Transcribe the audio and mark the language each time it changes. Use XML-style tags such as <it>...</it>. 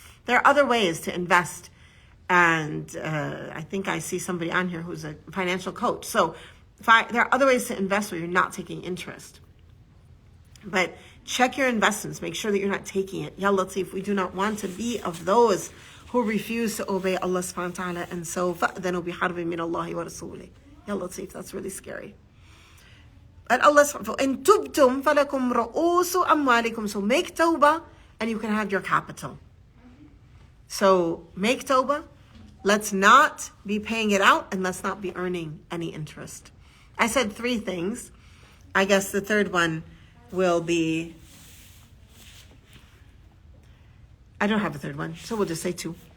<en>There are other ways to invest. And I think I see somebody on here who's a financial coach. So there are other ways to invest where you're not taking interest. But check your investments. Make sure that you're not taking it. Ya Latif, we do not want to be of those who refuse to obey Allah subhanahu wa ta'ala. And so,</en> <ar>فَأْذَنُوا بِحَرْبٍ مِّنَ اللَّهِ وَرَسُولِهِ.</ar> <en>Ya Latif, that's really scary.</en> <ar>And Allah subhanahu إِن تُبْتُمْ فَلَكُمْ رُؤُوسُ أَمْوَالِكُمْ.</ar> <en>So make tawbah and you can have your capital. So make tawbah. Let's not be paying it out and let's not be earning any interest. I said 3 things. I guess the third one will be, I don't have a third one, so we'll just say 2.</en>